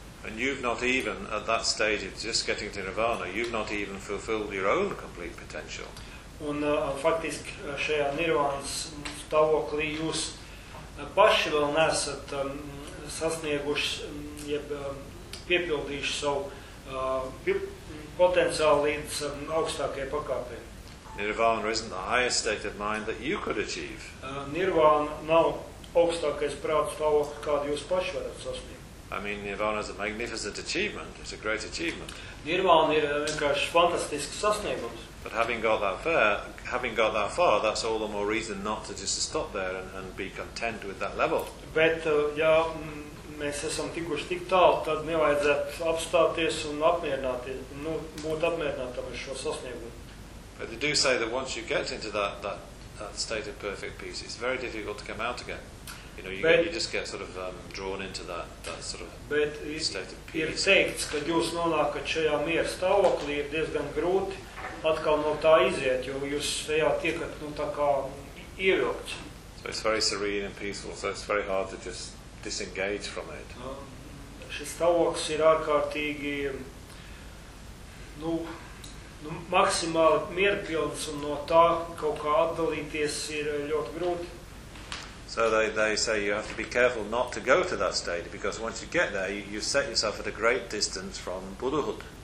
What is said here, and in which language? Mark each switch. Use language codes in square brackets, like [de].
[en] And you've not even, at that stage, it's just getting to nirvana, you've not even fulfilled your own complete potential. [lv] Un faktiski šajā nirvānas stāvoklī jūs paši vēl nesat sasnieguši, jeb piepildījuši savu potenciālu līdz augstākajai pakāpei. [en] Nirvana isn't the highest state of mind that you could achieve. [lv] Nirvana nav augstākais prāts stāvoklis, kādu jūs paši varat sasniegt. [en] I mean, Nirvana is a magnificent achievement. It's a great achievement. [lv] Nirvana ir vienkārši fantastisks sasniegums. [en] But having got that far, that's all the more reason not to just stop there and be content with that level. [lv] Bet, ja mēs esam tikuši tik tālu, tad nevajadzētu apstāties un apmierināties, nu, būt apmierinātam ar šo sasniegumu. [en] But they do say that once you get into that state of perfect peace, it's very difficult to come out again. You know, you just get sort of drawn into that sort of state of peace. [lv] Ir teikts, kad jūs nonākat šajā miera stāvoklī, ir diezgan grūti atkal no tā iziet, jo jūs tajā tiekat, nu, tā kā ievilkts. [en] So it's very serene and peaceful, so it's very hard to just disengage from it. [lv] Šis stāvoklis ir ārkārtīgi, nu, maksimāli mierpilns, un no tā kaut kā atdalīties ir ļoti grūti. [en] So they say you have to be careful not to go to that state, because once you get there, you set yourself at a great distance from Buddhahood.